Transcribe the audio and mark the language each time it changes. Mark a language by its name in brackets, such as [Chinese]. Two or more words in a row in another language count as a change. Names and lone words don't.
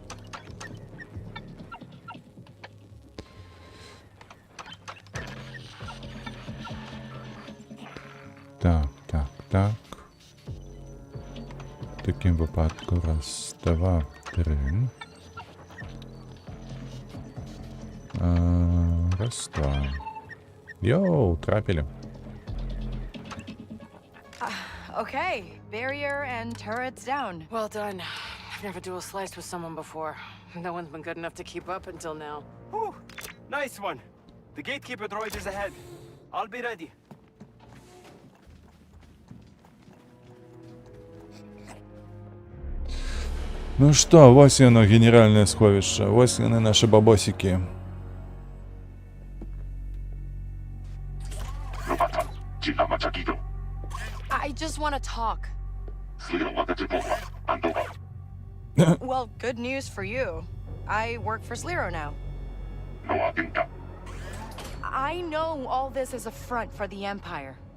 [Ukrainian] Так, так, так. В таким випадку раз, два, три. Раз, два. Йоу, трапили. [English] Okay, barrier and turrets down. Well done. I've never dual sliced with someone before. No one's been good enough to keep up until now. Whew, nice one. The gatekeeper droid is ahead. I'll be ready. [Russian] Ну что, ось оно, генеральное сховище. Ось они, наши бабосики. [English] I just want to talk. Well, good news for you. I work for Sliro now. I know all this is a front for the Empire.